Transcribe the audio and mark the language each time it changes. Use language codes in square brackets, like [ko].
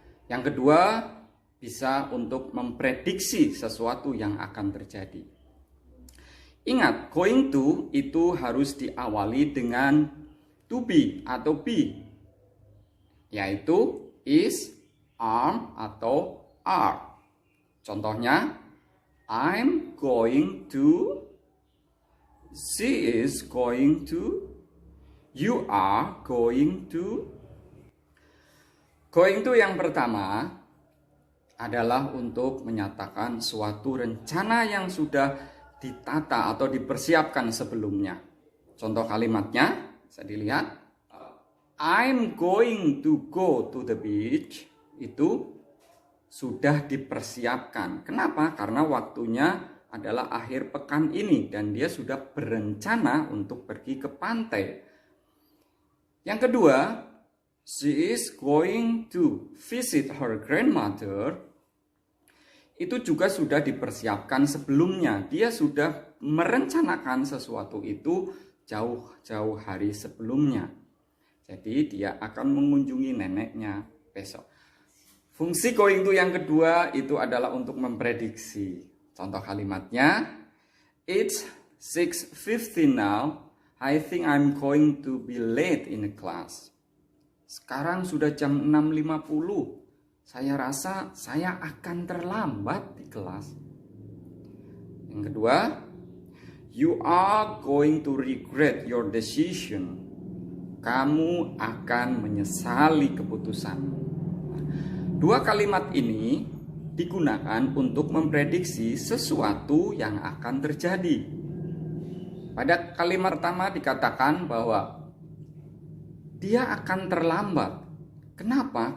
[id] Yang kedua, bisa untuk memprediksi sesuatu yang akan terjadi. Ingat, going to itu harus diawali dengan to be atau be, yaitu is, are, atau are. Contohnya, [en] I'm going to, she is going to, you are going to. [id] Going to yang pertama adalah untuk menyatakan suatu rencana yang sudah ditata atau dipersiapkan sebelumnya. Contoh kalimatnya, bisa dilihat. [en] I'm going to go to the beach. [id] Itu sudah dipersiapkan. Kenapa? Karena waktunya adalah akhir pekan ini dan dia sudah berencana untuk pergi ke pantai. Yang kedua, [en] she is going to visit her grandmother. [id] Itu juga sudah dipersiapkan sebelumnya. Dia sudah merencanakan sesuatu itu jauh-jauh hari sebelumnya. Jadi dia akan mengunjungi neneknya besok. Fungsi going to yang kedua itu adalah untuk memprediksi. Contoh kalimatnya, [en] it's 6:50 now. I think I'm going to be late in the class. [id] Sekarang sudah jam 6.50. Saya rasa saya akan terlambat di kelas. Yang kedua, [en] you are going to regret your decision. [id] Kamu akan menyesali keputusanmu. Dua kalimat ini digunakan untuk memprediksi sesuatu yang akan terjadi. Pada kalimat pertama dikatakan bahwa dia akan terlambat. Kenapa?